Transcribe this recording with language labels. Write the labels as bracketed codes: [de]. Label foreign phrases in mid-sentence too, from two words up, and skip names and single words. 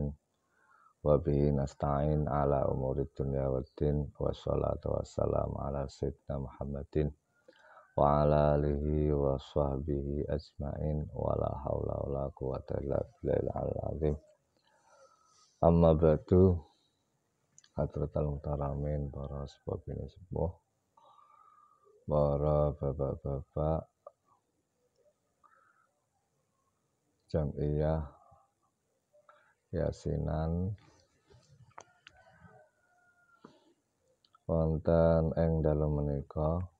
[ar] وبه نستعين على أمور الدنيا والدين. والصلاة والسلام على سيدنا محمد وعلى آله وصحبه أجمعين. ولا حول ولا قوة إلا بالله العظيم. أما بعد. حضرات المحترمين, [id] para sebab ini sepuh, para bapak-bapak [jv] Jam'iyah Yasinan wonten ing dalem menika